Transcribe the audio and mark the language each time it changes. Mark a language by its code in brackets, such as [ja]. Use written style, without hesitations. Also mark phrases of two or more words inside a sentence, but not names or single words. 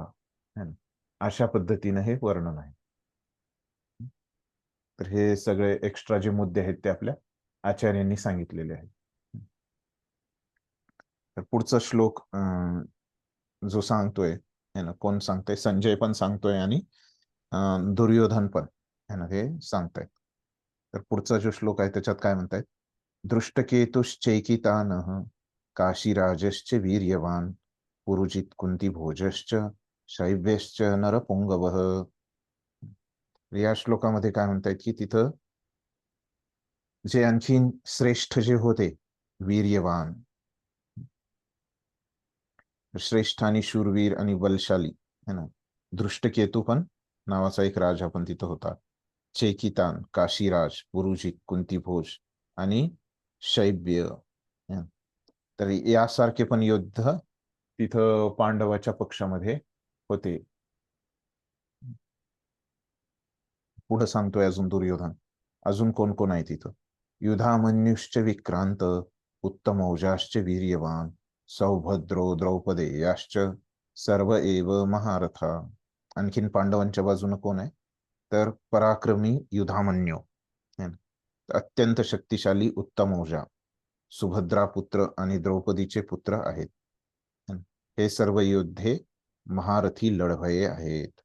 [mr] अशा पद्धतीने हे वर्णन आहे. तर हे सगळे एक्स्ट्रा जे मुद्दे आहेत ते आपल्या आचार्यांनी सांगितलेले आहेत. तर पुढचा श्लोक जो सांगतोय [hi] है ना, [mr] कोण सांगतोय, संजय पण सांगतोय आणि दुर्योधन पण [hi] है ना, [mr] हे सांगतायत. तर पुढचा जो श्लोक आहे त्याच्यात काय म्हणतायत, [sa] दृष्टकेतुश्चैकितानः काशीराजश्च वीर्यवान पुरुजित कुंतीभोजश्च शैव्यश्च नरपुंगवः. [mr] या श्लोकामध्ये काय म्हणतायत की तिथं जे आणखीन श्रेष्ठ जे होते, वीर्यवान, श्रेष्ठ आणि शूरवीर आणि बलशाली [hi] है ना, [mr] दृष्टकेतू पण नावाचा एक राजा पण तिथं होता, चेकितान, काशीराज, पुरुजित, कुंतीभोज आणि शैव्य. तर यासारखे पण योद्धा तिथं पांडवाच्या पक्षामध्ये होते. पुढे सांगतोय अजून दुर्योधन, अजून कोण कोण आहे तिथं, [sa] युधामन्युश्च विक्रांत उत्तमौजाश्च वीर्यवान सौभद्रो द्रौपदेयाश्च सर्व एव महारथा. [mr] आणखीन पांडवांच्या बाजूने कोण आहे, तर पराक्रमी युधामन्यू, अत्यंत शक्तिशाली उत्तमौजा, सुभद्रा पुत्र आणि द्रौपदीचे पुत्र आहेत. हे सर्व योद्धे महारथी लढवये आहेत.